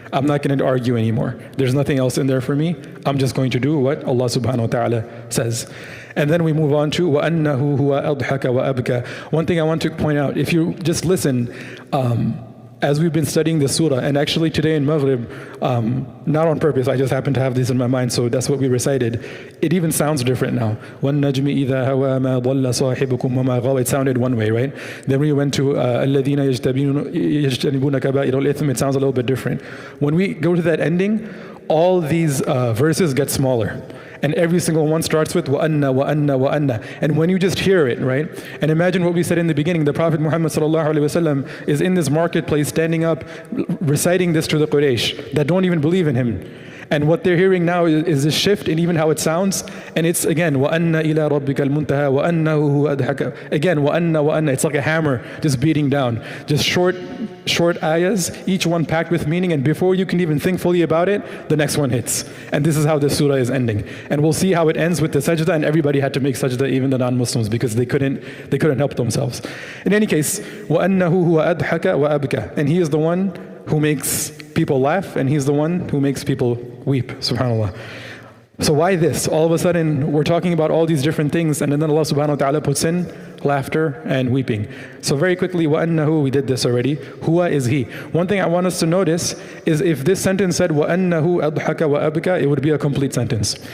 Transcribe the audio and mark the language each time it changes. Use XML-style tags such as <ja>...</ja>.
<en>I'm not going to argue anymore. There's nothing else in there for me. I'm just going to do what Allah subhanahu wa ta'ala says. And then we move on to</en> <ar>وَأَنَّهُ هُوَ أَضْحَكَ وَأَبْكَى.</ar> <en>One thing I want to point out, if you just listen, as we've been studying the surah, and actually today in Maghrib, not on purpose, I just happened to have these in my mind, so that's what we recited. It even sounds different now.</en> <ar>وَالنَّجْمِ إِذَا هَوَى مَا ضَلَّ صَاحِبُكُمْ وَمَا غَوَى.</ar> <en>It sounded one way, right? Then we went to</en> <ar>الَّذِينَ يَجْتَنِبُونَ كَبَائِرَ الْإِثْمِ.</ar> <en>It sounds a little bit different. When we go to that ending, all these verses get smaller. And every single one starts with</en> <ar>وَأَنَّ وَأَنَّ وَأَنَّ.</ar> <en>And when you just hear it, right? And imagine what we said in the beginning. The Prophet Muhammad sallallahu alaihi wasallam is in this marketplace standing up, reciting this to the Quraysh that don't even believe in him. And what they're hearing now is this shift in even how it sounds. And it's again,</en> <ar>وَأَنَّ إِلَىٰ رَبِّكَ الْمُنْتَهَى وَأَنَّهُ هُوَ أَضْحَكَ.</ar> <en>Again,</en> <ar>وَأَنَّ وَأَنَّ.</ar> <en>It's like a hammer just beating down. Just short ayahs, each one packed with meaning. And before you can even think fully about it, the next one hits. And this is how the surah is ending. And we'll see how it ends with the sajda. And everybody had to make sajda, even the non-Muslims, because they couldn't help themselves. In any case,</en> <ar>وَأَنَّهُ هُوَ أَضْحَكَ وَأَبْكَى.</ar> <en>And he is the one who makes people laugh, and he's the one who makes people weep, subhanAllah. So why this? All of a sudden, we're talking about all these different things, and then Allah subhanahu wa ta'ala puts in laughter and weeping. So very quickly, وَأَنَّهُ, we did this already. Huwa is he. One thing I want us to notice is if this sentence said</en> <ar>وَأَنَّهُ أَضْحَكَ وَأَبْكَى,</ar> <en>it would be a complete sentence.</en>